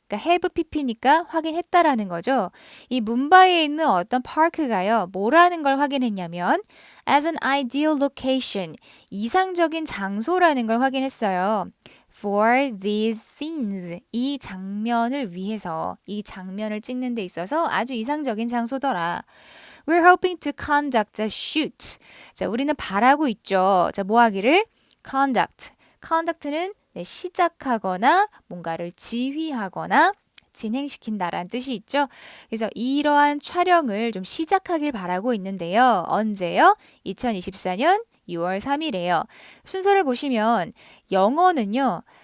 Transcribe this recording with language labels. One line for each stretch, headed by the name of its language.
Korean: 그러니까 have pp니까 확인했다라는 거죠. 이 문바이에 있는 어떤 파크가요. 뭐라는 걸 확인했냐면
English: as an ideal location,
Korean: 이상적인 장소라는 걸 확인했어요.
English: For these scenes,
Korean: 이 장면을 위해서, 이 장면을 찍는 데 있어서 아주 이상적인 장소더라.
English: We're hoping to conduct the shoot.
Korean: 자, 우리는 바라고 있죠. 자, 뭐 하기를? Conduct. Conduct는 네, 시작하거나 뭔가를 지휘하거나 진행시킨다라는 뜻이 있죠. 그래서 이러한 촬영을 좀 시작하길 바라고 있는데요. 언제요? 2024년 6월 3일에요. 순서를 보시면 영어는요.